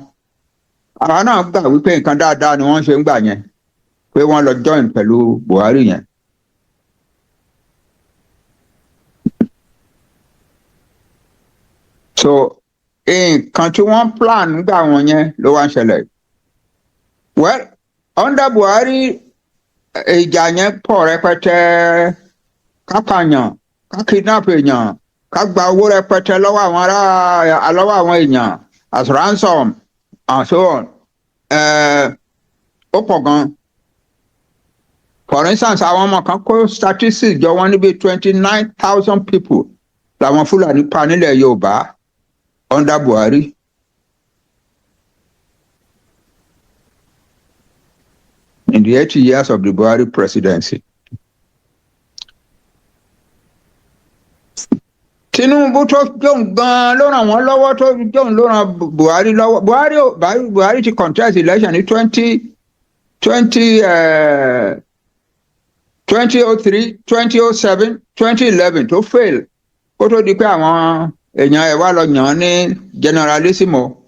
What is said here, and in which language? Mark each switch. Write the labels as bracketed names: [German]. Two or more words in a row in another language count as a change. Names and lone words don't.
[Yoruba] Àwa náà gbà wípé nǹkan dáadáa ni wọ́n ṣe ń gbà yẹn pé wọ́n lọ join pẹ̀lú Buhari yẹn. So nǹkan tí wọ́n plan nígbà wọn yẹn ló wá ń ṣẹlẹ̀. [English] Well, under Buhari [Yoruba] ìjà yẹn pọ̀ rẹpẹtẹ ká pààyàn ká kidnap èèyàn ká gba owó rẹpẹtẹ lọ́wọ́ àwọn èèyàn [English] as ransom and so on. [Yoruba] Ó pọ̀ gan. [English] For instance, [Yoruba] àwọn ọmọ kan kó statistics jọ wọ́n níbi 29,000 people làwọn Fúlàní pa nílẹ̀ Yorùbá [English] under Buhari. In the 80 years of the Buhari presidency. [Yoruba] Tinubu tó jóun gan ló ràn wọ́n lọ́wọ́ tó jóun ló ràn Buhari lọ́wọ́. Buhari ti [English] contest election [Yoruba] ní 20 2003 2007 2011 tó fail kó tó di pé àwọn èèyàn ẹ̀ wá lọ yàn án ní generalissimo.